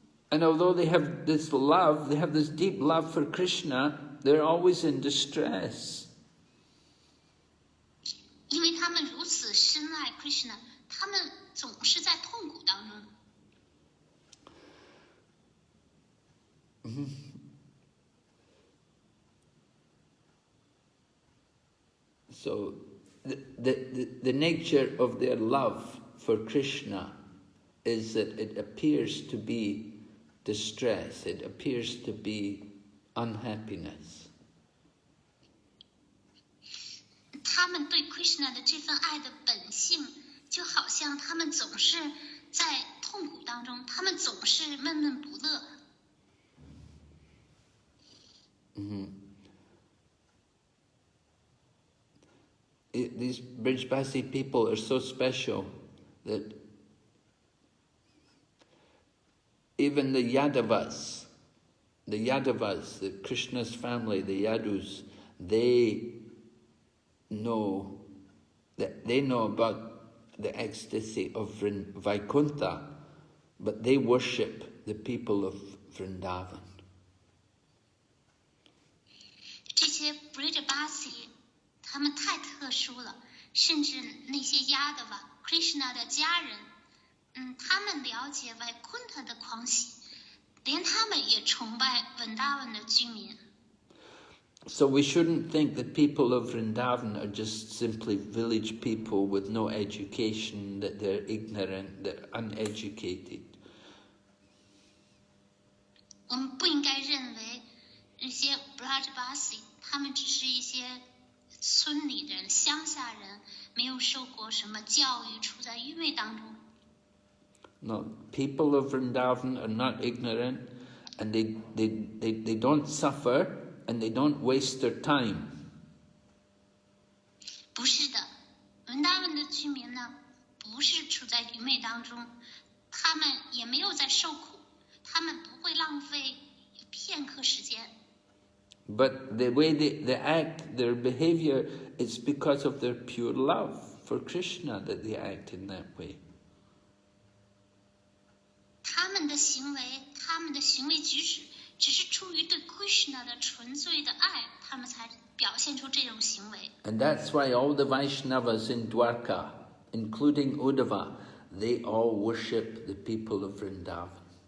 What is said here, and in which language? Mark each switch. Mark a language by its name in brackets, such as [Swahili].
[English] And although they have this love, they have this deep love for Krishna, they're always in distress. [Chinese] 因为他们如此深爱 Krishna， 他们总是在痛苦当中。 [English] So the nature of their love for Krishna is that it appears to be distress, it appears to be unhappiness. [Chinese] 他们对 Krishna 的这份爱的本性，就好像他们总是在痛苦当中，他们总是闷闷不乐。 [English] These Brijbasi people are so special that even the Yadavas, the Krishna's family, the Yadus, they know about the ecstasy of Vaikuntha, but they worship the people of Vrindavan. [Chinese] 这些 Brijbasi 他们太特殊了，甚至那些Yadava Krishna 的家人，他们了解 Vaikuntha 的狂喜，连他们也崇拜 Vrindavan 的居民。 [English] So we shouldn't think that people of Vrindavan are just simply village people with no education, that they're ignorant, they're uneducated. [Chinese] 我们不应该认为那些 Brijbasi 他们只是一些村里人、乡下人，没有受过什么教育，处在愚昧当中。 [English] No, people of Vrindavan are not ignorant, and they don't suffer, and they don't waste their time. [Chinese] 不是的，文达文的居民呢，不是处在愚昧当中，他们也没有在受苦，他们不会浪费片刻时间。 [English] But the way they act, their behavior, it's because of their pure love for Krishna that they act in that way. [Chinese] 他们的行为举止，只是出于对 Krishna 的纯粹的爱，他们才表现出这种行为。 [English] And that's why all the Vaishnavas in Dwarka, including Uddhava, they all worship the people of Vrindavan.